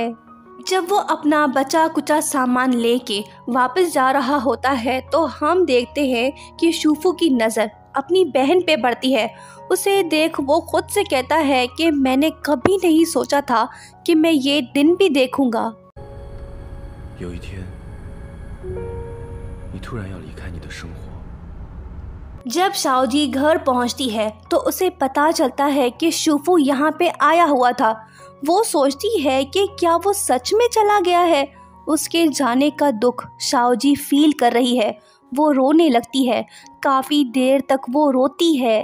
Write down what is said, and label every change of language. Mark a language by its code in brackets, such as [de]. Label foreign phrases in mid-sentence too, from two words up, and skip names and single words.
[hi] जब वो अपना बचा कुचा सामान लेके वापस जा रहा होता है तो हम देखते हैं कि शुफू की नज़र अपनी बहन पे पड़ती है। उसे देख वो खुद से कहता है कि मैंने कभी नहीं सोचा था कि मैं ये दिन भी देखूंगा। [zh] 有一天，你突然要离开你的生活。 [hi] जब शाओजी घर पहुंचती है तो उसे पता चलता है कि शुफू यहाँ पे आया हुआ था। वो सोचती है कि क्या वो सच में चला गया है। उसके जाने का दुख शाओजी फील कर रही है। वो रोने लगती है। काफ़ी देर तक वो रोती है।